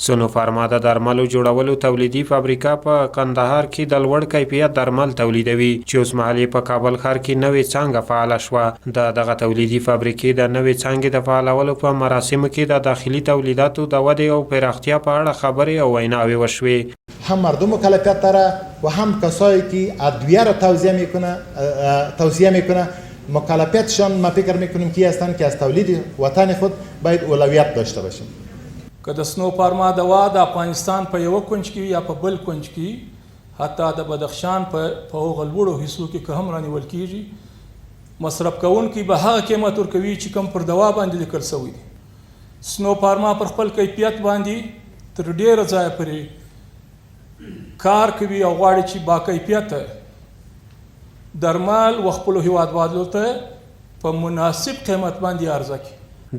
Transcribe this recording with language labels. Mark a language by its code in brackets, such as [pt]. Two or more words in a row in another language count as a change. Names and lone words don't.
[ps] سونوفارما د درملو جوړولو تولیدي فابریکه په کندهار کې د لوړ کیفیت درمل تولیدوي چې اوس مهال په کابل ښار کې نوې څانګه فعاله شوه. دغه تولیدي فابریکې د نوې څانګې د فعالولو په مراسمو کې د داخلي تولیداتو د ودې او پراختیا په اړه خبرې او ویناوې وشوې. [fa] هم مردم مکلفیت داره و هم کسایی که ادویه را توصیه میکنه مکلفیتشان ما فکر میکنیم که هستند که از تولید وطن خود باید اولویت داشته باشیم. [ps] که د سنوفارما دوا د افغانستان په یو کونج کې یا په بل کونج کې حتی د بدخشان په هغو لوړو حصو کې که هم رانیول کیږي مصرف کوونکي به هغه قیمت ورکوي چې کوم پر دوا باندې لیکل شوی دی. سنوفارما پر خپل کیفیت باندې تر ډیره ځایه پورې کار کوي او غواړي چې با کیفیته درمل و خپلو هیوادوالو ته په مناسب قیمت باندې عرضه کړي.